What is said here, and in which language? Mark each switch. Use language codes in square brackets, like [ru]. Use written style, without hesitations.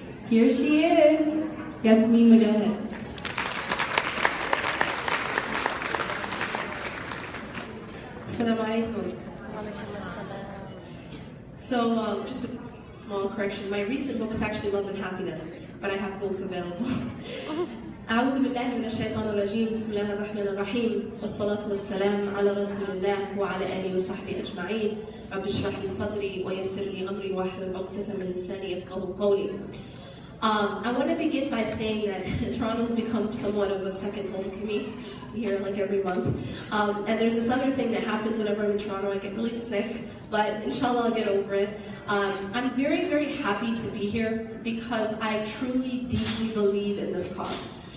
[en] Here she is, Yasmin Mujahid. Assalamu alaikum. So, just a small correction. My recent book is actually Love and Happiness, but I have both available. [ar] أعوذ بالله من الشيطان الرجيم بسم الله الرحمن الرحيم والصلاة والسلام على رسول الله وعلى آله وصحبه أجمعين رب اشرح لي صدري ويسر لي أمري واحلل عقدة من لساني يفقهوا قولي. [en] I want to begin by saying that Toronto's become somewhat of a second home to me. I'm here like every month. And there's this other thing that happens whenever I'm in Toronto. I get really sick, but inshallah I'll get over it. I'm very, very happy to be here because I truly, deeply believe in this cause.